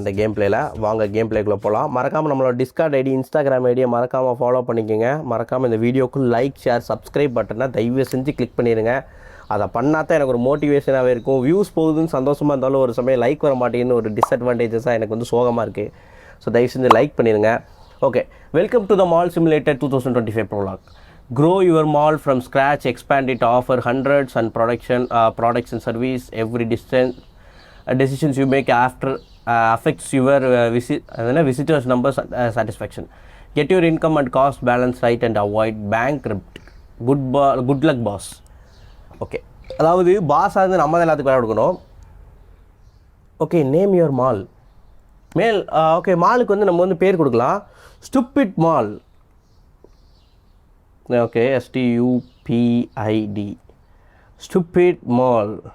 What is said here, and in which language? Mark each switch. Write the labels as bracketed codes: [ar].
[ta] இந்த கேம் பிளேயில் வாங்க கேம் பிளேக்குள்ளே போகலாம். மறக்காமல் நம்மளோட டிஸ்கார்ட் ஐடி, இன்ஸ்டாகிராம் ஐடியை மறக்காமல் ஃபாலோ பண்ணிக்கோங்க. மறக்காமல் இந்த வீடியோக்கு லைக், ஷேர், சப்ஸ்கிரைப் பட்டனை தயவு செஞ்சு கிளிக் பண்ணிடுங்க. அதை பண்ணால் தான் எனக்கு ஒரு மோட்டிவேஷனாகவே இருக்கும். வியூஸ் போகுதுன்னு சந்தோஷமாக இருந்தாலும் ஒரு சமயம் லைக் வர மாட்டேங்குன்னு ஒரு டிஸ்அட்வான்டேஜஸாக எனக்கு வந்து சோகமாக இருக்குது. ஸோ தயவு செஞ்சு லைக் பண்ணிடுங்க. [en] Okay, welcome to the Mall Simulator 2025 prologue. Grow your mall from scratch, expand it, offer hundreds and products and service. Every decisions you make after affects your visitors numbers satisfaction. Get your income and cost balance right and avoid bankrupt. Good luck boss. [ta] Okay, அதாவது pass வந்து நம்ம தான் எல்லாத்துக்கும் வேலை கொடுக்கணும். Okay, [en] Name your mall. [ta] Okay, மாலுக்கு வந்து நம்ம வந்து பேர் கொடுக்கலாம். Stupid mall. Okay, STUPID stupid mall.